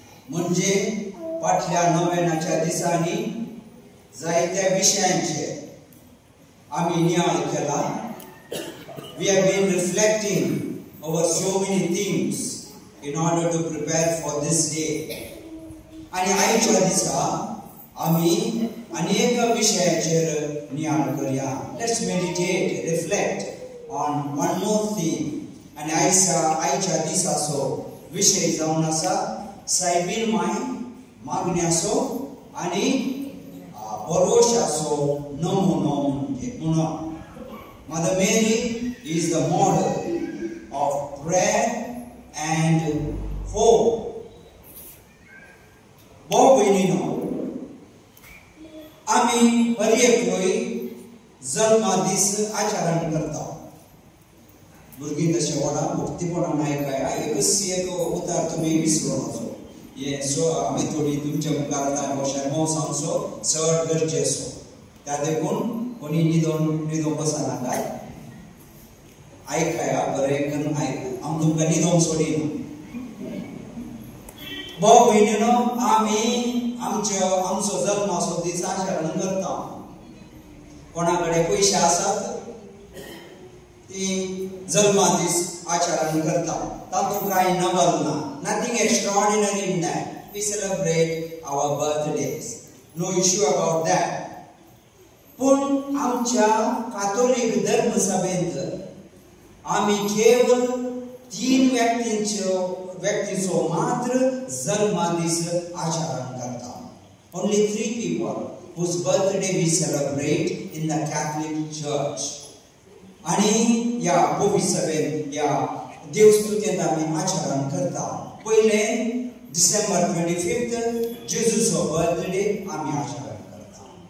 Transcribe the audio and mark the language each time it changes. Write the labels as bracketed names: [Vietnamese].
[Konkani] म्हणजे फाटल्या नोव्हेनाच्या दिसांनी जायत्या विशयांचे आमी नियाळ केला. [English] We have been reflecting over so many things in order to prepare for this day. [Konkani] आणि आयच्या दिसा आमी अनेक विशयांचेर नियाळ करूया. [English] Let's meditate, reflect on one more thing. [Konkani] आणि आयच्या दिसाचो विषय जावन आसा सायबीन माय मागण्याचो आणि भरोशाचो नमुनो म्हणून. [English] Mother Mary is the model of prayer and hope. [Konkani] भाव भयणीनो, आमी हर एकलोय जल्मा दीस आचरण करता. भुरगीं तशें व्हडा भक्तीपणान आयकाय. एक उतार तुमी विसरूं नजो. हे आमी थोडी तुमच्या मुखार भाशेन सांगचो चड गरजेचो. त्या देखून कोणी न्हिदोन बसनाकाय. आयकाया बरें करून आयकाय. आमी तुमकां न्हिदोंक सोडिना. भाव भयणीनो, आमी आमचो जल्माचो दीस आचरण करता. कोणाकडे पयशे आसात ती जल्मा दीस आचरण करता. तातूंत कांय नवल ना. [English] Nothing extraordinary in that. We celebrate our birthdays. No issue about that. [Konkani] पण आमच्या कातोलिक धर्मसभेंत आमी केवळ 3 व्यक्तींचो मात्र जल्मा दीस आचरण करता. Only 3 people whose birthday we celebrate in the Catholic Church. आणि या भविसभेन या देवस्तुतेंत आमी आचरण करता. पहिले डिसेंबर 25 जेजूचो बर्थडे आमी आचरण करता.